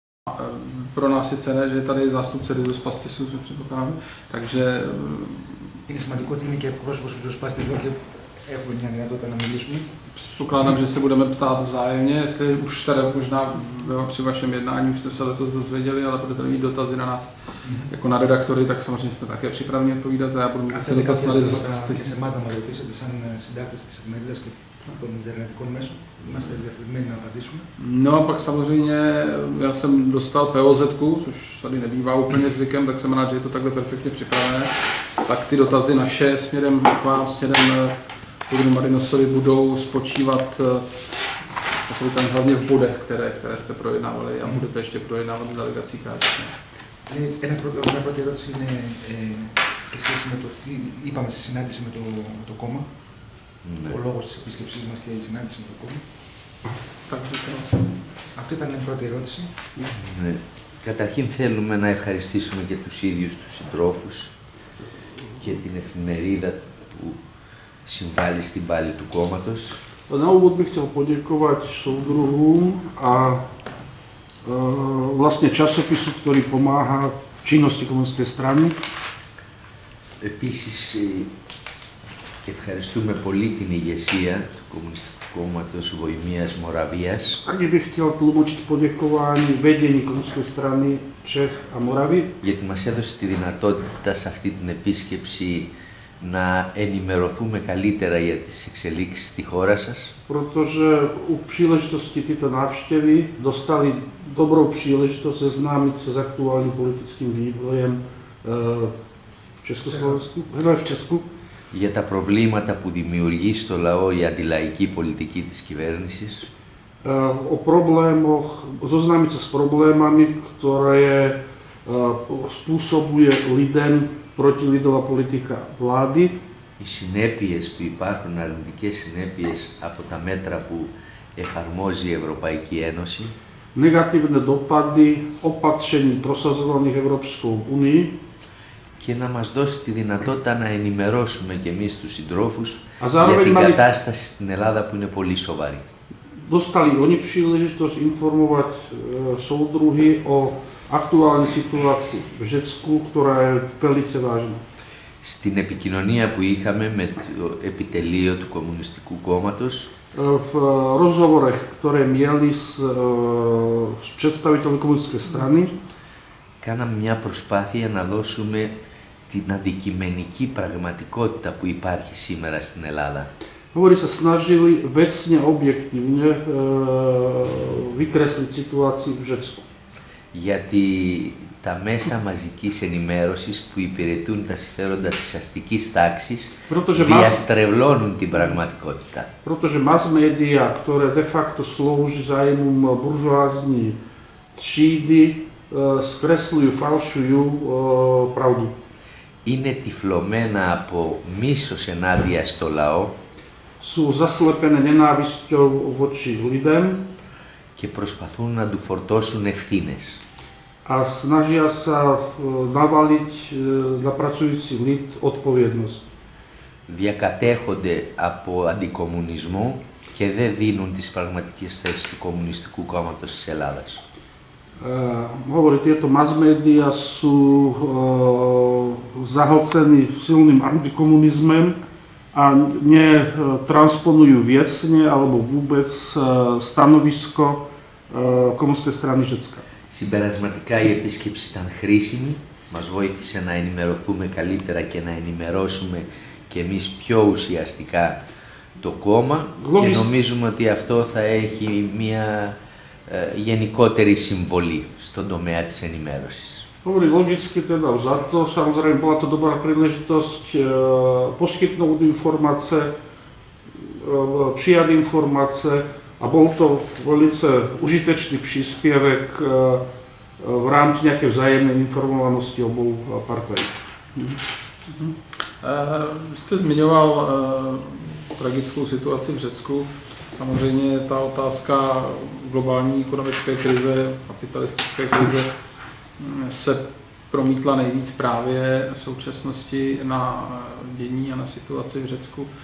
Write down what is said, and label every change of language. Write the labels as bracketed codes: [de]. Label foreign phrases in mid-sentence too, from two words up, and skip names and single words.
[cs] Pro nás je cenné, že je tady zástupce Ριζοσπαστισů, předpokládám, takže... [el] Είναι σημαντικό ότι είναι και εκπρόσωπος του Ριζοσπάστη εδώ και έχουμε μια δυνατότητα να μιλήσουμε. [cs] Předpokládám, že se budeme ptát vzájemně, jestli už tady možná při vašem jednání už jste se letos dozvěděli, ale budete mít dotazy na nás jako na redaktory, tak samozřejmě jsme také připraveni odpovídat a já budu mít asi dotaz na Ριζοσπαστισy. [el] Σε εμάς να μας ρωτήσετε σαν συντάκτες της εφημερίδας και των ιντερνετικών μέσων, είμαστε διαθετημένοι να απαντήσουμε. [cs] No a pak samozřejmě já jsem dostal POZ-ku, což tady nebývá úplně zvykem, tak jsem rád, že je to takhle perfektně připravené. Tak ty dotazy naše směrem k vám, směrem k panu Marinosovi budou spočívat hlavně v bodech, které jste projednávali a budete ještě projednávat s delegací KSČ. [el] Μια πρώτη ερώτηση είναι σε σχέση με το τι είπαμε στη συνάντηση με το κόμμα. Ο λόγος της επίσκεψής μας και η συνάντηση με το κόμμα. Αυτή ήταν η πρώτη ερώτηση. Καταρχήν θέλουμε να ευχαριστήσουμε και τους ίδιους τους συντρόφους και την εφημερίδα που συμβάλλει στην πάλη του κόμματος. [sk] Na úvod bych chcel poďakovať súdruhom a vlastne časopisu, ktorý pomáha v činnosti komunistickej strany. [el] Επίσης, ευχαριστούμε πολύ την ηγεσία του Κομμουνιστικού Κόμματος Βοημίας Moravias. [sk] Ani bych chcel tlmočiť poďakovanie vedení komunistickej strany Čech a Moravy. [el] Γιατί μας έδωσε τη δυνατότητα σε αυτή την επίσκεψη να ενημερωθούμε καλύτερα για τις εξελίξεις στη χώρα σας. [sk] Protože u príležitosti týchto návštevy dostali dobrou príležitosť zeznámiť sa s aktuálnym politickým vývojem v Československu, v Česku. [el] Για τα προβλήματα που δημιουργεί στο λαό η αντιλαϊκή πολιτική της κυβέρνησης. [sk] O problémoch, zoznámiť sa s problémami, ktoré spôsobuje lidem protilidová politika vlády. [el] Οι συνέπειες που υπάρχουν, αρνητικές συνέπειες από τα μέτρα που εφαρμόζει η Ευρωπαϊκή Ένωση. [sk] Negatívne dopady opatrení prosazovaných Európskou únií. [el] Και να μας δώσει τη δυνατότητα να ενημερώσουμε και εμείς τους συντρόφους για την κατάσταση στην Ελλάδα που είναι πολύ σοβαρή. [sk] Dostali oni príležitosť informovať soudruhy o aktuálnej situácii v Řecku, ktorá je veľmi vážna. [el] Στην επικοινωνία που είχαμε με το επιτελείο του Κομμουνιστικού Κόμματος, [sk] v rozhovorech, ktoré mieli s predstaviteľmi komunistickej strany, [el] κάναμε μια προσπάθεια να δώσουμε την αντικειμενική πραγματικότητα που υπάρχει σήμερα στην Ελλάδα. [sk] Hovorí sa snažili vecne, objektívne vykresliť situáciu v Řecku. [el] Γιατί τα μέσα μαζικής ενημέρωσης που υπηρετούν τα συμφέροντα της αστικής τάξης διαστρεβλώνουν την πραγματικότητα. [sk] Protože [en] mass media, [sk] ktoré [la] de facto [sk] slúži zájmom buržoázní třídy, skresľujú, falšujú pravdu. [el] Είναι τυφλωμένα από μίσος ενάντια στο λαό. [sk] Sú zaslepené nenávisťou voči ľuďom [el] και προσπαθούν να του φορτώσουν ευθύνες. [sk] A snažia sa navaliť na pracujúci lid odpovednosť. [el] Διακατέχονται από αντικομμουνισμό και δεν δίνουν τις πραγματικές θέσεις του Κομμουνιστικού Κόμματος της Ελλάδας. [sk] Hovorí, tieto [en] mass media [sk] sú zahlcení silným antikomunizmem a netransponujú vecne alebo vôbec stanovisko komunistickej strany Řecka. [el] Συμπερασματικά η επίσκεψη ήταν χρήσιμη, μας βοήθησε να ενημερωθούμε καλύτερα και να ενημερώσουμε και εμείς πιο ουσιαστικά το κόμμα και νομίζουμε ότι αυτό θα έχει μια γενικότερη συμβολή στον tομέα της ενημέρωσης. [sk] Hovorí logicky teda za to, samozrejme bola to dobrá príležitosť poskytnúť informácie, prijať informácie a bol to velice užitečný príspevek v rámci nejakej vzájemnej informovanosti obou partají. [cs] Jste zmiňoval tragickou situaci v Řecku. Samozřejmě ta otázka globální ekonomické krize, kapitalistické krize se promítla nejvíc právě v současnosti na dění a na situaci v Řecku.